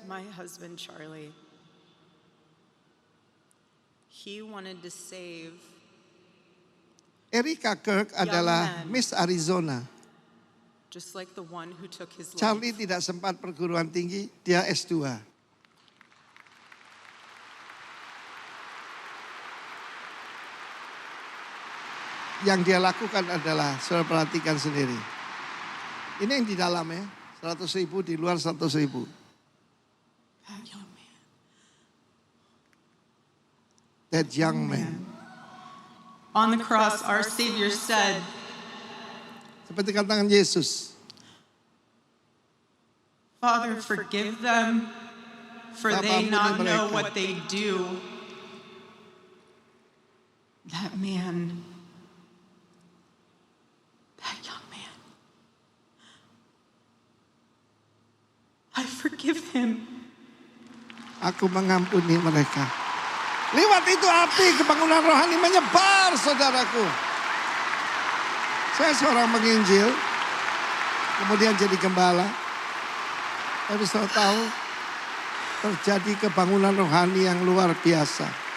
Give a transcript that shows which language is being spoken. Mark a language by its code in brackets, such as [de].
[en] My husband Charlie, he wanted to save [id] Erika Kirk adalah Miss Arizona. [en] just like the one who took his life. [id] Charlie tidak sempat perguruan tinggi, dia S2. Yang dia lakukan adalah, saudara perhatikan sendiri. Ini yang di dalam ya, 100.000 di luar 100.000. [en] That young man. That young man. On the cross, our Savior said, [id] Seperti katakan Yesus. [en] Father, forgive them, for they not know what they do. That man, that young man, I forgive him. [id] Aku mengampuni mereka. Lewat itu api kebangunan rohani menyebar, saudaraku. Saya seorang penginjil, kemudian jadi gembala. Tapi saya tahu terjadi kebangunan rohani yang luar biasa.